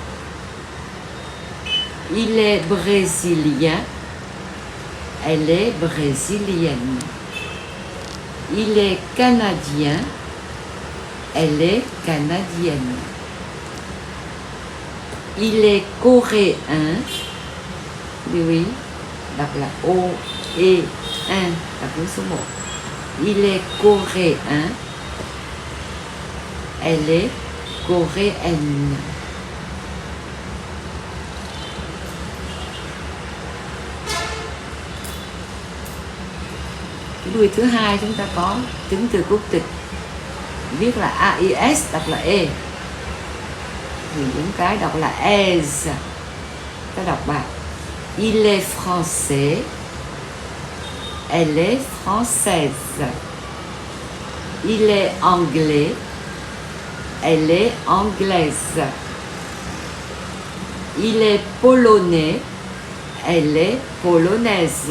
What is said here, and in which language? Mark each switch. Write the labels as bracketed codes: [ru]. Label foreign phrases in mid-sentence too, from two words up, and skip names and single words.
[fr] Il est brésilien, elle est brésilienne. Il est canadien, elle est canadienne. Il est coréen, [vi] lưu ý đọc là O-E-N, đọc đến số 1. [fr] Il est coréen, elle est coréenne. [vi] Cái đuôi thứ hai chúng ta có tính từ quốc tịch, viết là AIS, đọc là E. Thì những cái đọc là ES. Ta đọc bài [fr] il est français, elle est française. Il est anglais, elle est anglaise. Il est polonais, elle est polonaise.